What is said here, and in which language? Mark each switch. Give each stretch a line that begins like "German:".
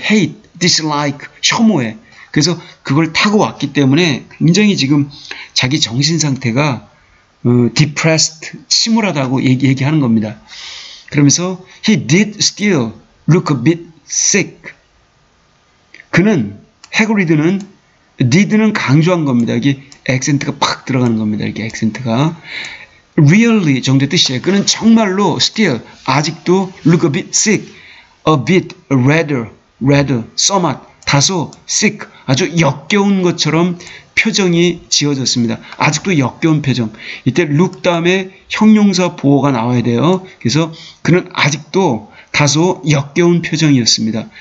English: hate, dislike,
Korean: 혐오해. 그래서 그걸 타고 왔기 때문에 굉장히 지금 자기 정신 상태가 depressed, 침울하다고 얘기하는 겁니다. 그러면서
English: he did still look a bit sick.
Korean: 그는 해그리드는 did는 강조한 겁니다. 여기 액센트가 팍 들어가는 겁니다. 이렇게 액센트가 really 정도의 뜻이에요. 그는 정말로 still 아직도
English: look a bit sick, a bit rather somewhat
Korean: 다소 sick 아주 역겨운 것처럼 표정이 지어졌습니다. 아직도 역겨운 표정. 이때 look 다음에 형용사 보어가 나와야 돼요. 그래서 그는 아직도 다소 역겨운 표정이었습니다.